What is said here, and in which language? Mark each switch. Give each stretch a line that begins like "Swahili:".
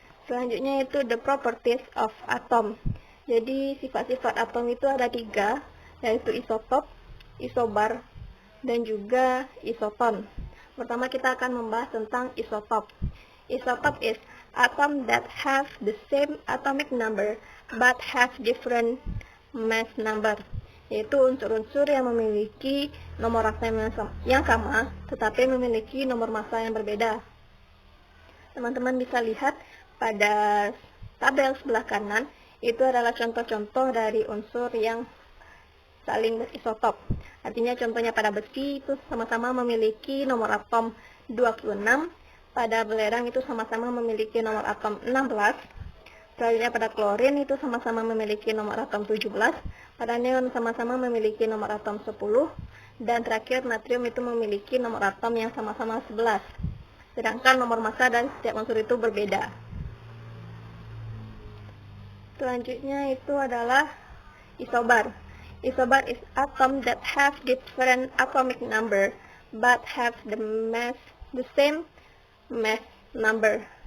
Indonesian: Selanjutnya itu
English: the properties of atom.
Indonesian: Jadi sifat-sifat atom itu ada 3, yaitu isotop, isobar, dan juga isoton. Pertama kita akan membahas tentang isotop.
English: Isotop is atom that have the same atomic number but have different mass number.
Indonesian: Yaitu unsur-unsur yang memiliki nomor atom yang sama tetapi memiliki nomor massa yang berbeda. Teman-teman bisa lihat pada tabel sebelah kanan, itu adalah contoh-contoh dari unsur yang saling berisotop. Artinya contohnya pada besi itu sama-sama memiliki nomor atom 26, pada belerang itu sama-sama memiliki nomor atom 16, selanjutnya pada klorin itu sama-sama memiliki nomor atom 17, pada neon sama-sama memiliki nomor atom 10, dan terakhir natrium itu memiliki nomor atom yang sama-sama 11. Sedangkan nomor massa dan setiap unsur itu berbeda. Selanjutnya itu adalah isobar.
English: Isobar is atom that have different atomic number but have the same mass number.